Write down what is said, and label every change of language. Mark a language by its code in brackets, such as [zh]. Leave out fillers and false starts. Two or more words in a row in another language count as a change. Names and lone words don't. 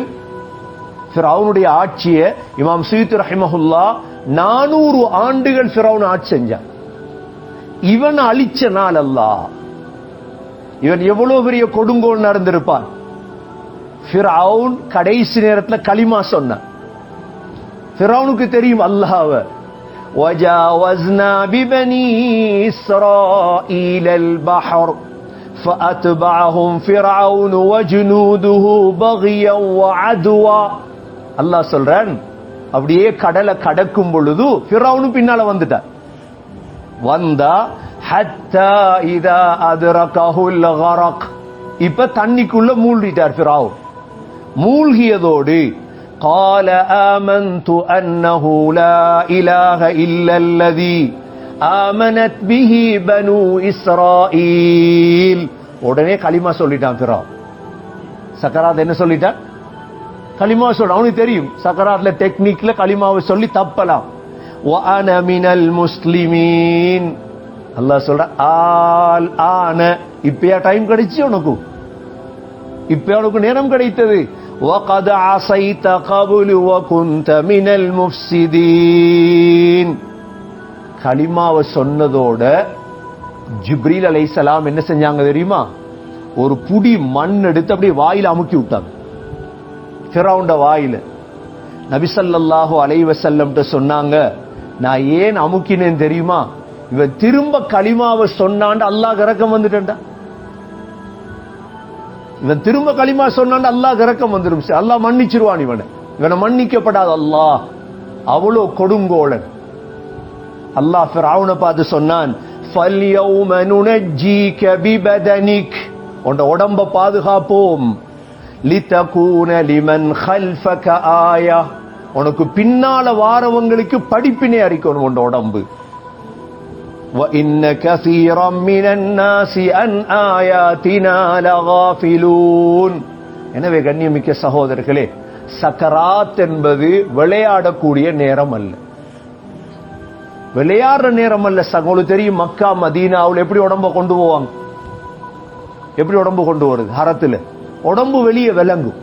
[ta] ஃபிரௌனுடைய ஆட்சியை இமாம் சுயூத்தி ரஹிமஹுல்லாஹ் 400 ஆண்டுகள் ஃபிரௌன் ஆட்சி செஞ்சான். இவன் அழிச்ச நாள் அல்லாஹ், இவன் எவ்வளவு பெரிய கொடுங்கோல் நடந்திருப்பான். ஃபிரௌன் கடைசி நேரத்தில் கலிமா சொன்னான். ஃபிரௌனுக்கு தெரியும் அல்லாஹ்வை. [ar] وجاوزنا ببني إسرائيل البحر فأتبعهم فرعون وجنوده بغيا وعدوا. [ta] அல்லாஹ் சொல்றான், அப்படியே கடலை கடக்கும் பொழுது ஃபிரௌன் பின்னால வந்துட்டான். வந்தா [ar] حتى إذا أدركه الغرق, [ta] இப்ப தண்ணிக்குள்ள மூழ்கிட்டார் ஃபிரௌன். [ar] மூழ்கியதோடு قال آمنت أنه لا إله إلا الذي آمنت به بنو إسرائيل. [ta] உடனே கலிமா சொல்லிட்டான் ஃபிரௌன். சக்கராத் என்ன சொல்லிட்டான்? கலிமா சொல்ல. அவனுக்கு தெரியும் சக்கராத்ல டெக்னிக்ல கலிமாவை சொல்லி தப்பலாம். [ar] وأنا من المسلمين. [ta] அல்லாஹ் சொல்ற ஆல் ஆன, இப்பயா டைம் கிடைச்சு உனக்கு, இப்ப உனக்கு நேரம் கிடைத்தது. [ar] وَقَدْ عَصَيْتَ قَبْلُ وَكُنْتَ مِنَ الْمُفْسِدِينَ. [ta] கலிமாவை சொன்னதோட ஜிப்ரீல் அலைஹிஸ்ஸலாம் என்ன செஞ்சாங்க தெரியுமா? ஒரு புடி மண் எடுத்து அப்படியே வாயில அமுக்கி விட்டாங்க, ஃபிரௌன்ட வாயில. நபி [ar] صلى الله عليه وسلم [ta] சொன்னாங்க, நான் ஏன் அமுக்கினேன் தெரியுமா? இவன் திரும்ப கலிமாவை சொன்னாண்டு அல்லாஹ் இரக்கம் வந்துட்டா. இவன் திரும்ப கலிமா சொன்னாண்டு அல்லாஹ் இரக்கம் வந்துடும். அல்லாஹ் மன்னிச்சிருவான் இவனை. இவனை மன்னிக்கப்படாது அல்லாஹ். அவ்வளோ கொடுங்கோளன். அல்லாஹ் ஃபிரௌனை பார்த்து சொன்னான், [ar] فَالْيَوْمَ نُنَجِّيكَ بِبَدَنِكَ, [ta] உன்ட உடம்ப பாதுகாப்போம். [ar] لِتَكُونَ لِمَنْ خَلْفَكَ آيَةٌ, [ta] உனக்கு பின்னால வாரவங்களுக்கு படிப்பினை அறிக்கணும் உன்ட உடம்பு. [ar] وَإِنَّ كَثِيرًا مِنَ النَّاسِ عَنْ آيَاتِنَا لَغَافِلُونَ. [ta] எனவே கண்ணியமிக்க சகோதரர்களே, சக்கராத் என்பது விளையாடக்கூடிய நேரம் அல்ல, விளையாடுற நேரம் அல்ல. உங்களுக்கு தெரியும் மக்கா மதீனாவுல எப்படி உடம்ப கொண்டு போவாங்க? எப்படி உடம்பு கொண்டு வருது? ஹரத்துல உடம்பு வெளியே விளங்கும்.